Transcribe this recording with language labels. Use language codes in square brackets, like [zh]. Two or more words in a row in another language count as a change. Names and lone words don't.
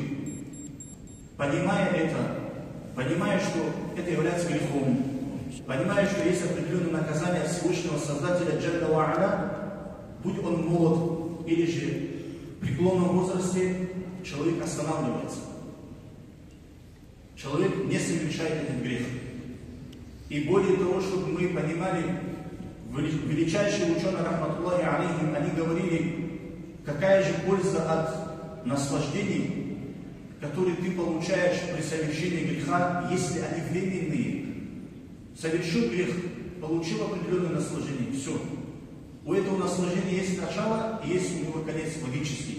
[ru] Понимая это, понимая, что это является грехом, понимая, что есть определенное наказание Всевышнего Создателя [ar] جل وعلا, [ru] будь он молод или же в преклонном возрасте, человек останавливается. Человек не совершает этот грех. И более того, чтобы мы понимали, величайшие ученые, [ar] رحمة الله عليهم, [ru] они говорили, какая же польза от наслаждений, которые ты получаешь при совершении греха, если они временные. Совершил грех, получил определенное наслаждение, все. У этого наслаждения есть начало и есть у него конец логический.